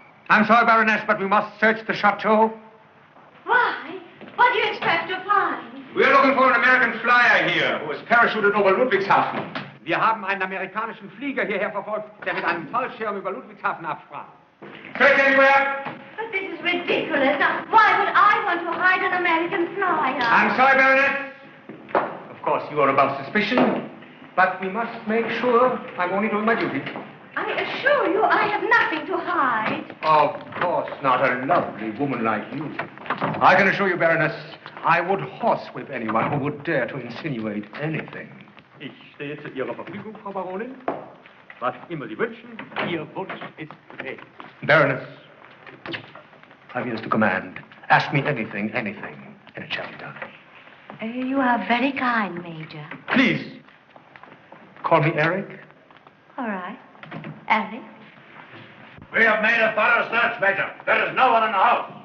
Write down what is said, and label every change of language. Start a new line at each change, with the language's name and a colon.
English: I'm sorry, Baroness, but we must search the chateau. Why? What do you expect to find? We're looking for an American flyer here, who is parachuted over Ludwigshafen.
German: Wir haben einen amerikanischen Flieger hierher verfolgt, der mit einem Fallschirm über Ludwigshafen absprang.
English: Search anywhere? But this is ridiculous. Now, why would I want to hide an American flyer? I'm sorry, Baroness. Of course, you are above suspicion, but we must make sure I'm only doing my duty. I assure you I have nothing to hide. Of course not, a lovely woman like you. I can assure you, Baroness, I would horsewhip anyone who would dare to insinuate anything.
German: Ich stehe zu Ihrer Verfügung, Frau Baronin. Was immer Sie wünschen, Ihr Wunsch ist befehlt.
English: Baroness, I'm yours to command. Ask me anything, and it shall be done. You are very kind, Major. Please, call me Eric. All right. Eric? We have made a thorough search, Major. There is no one in the house.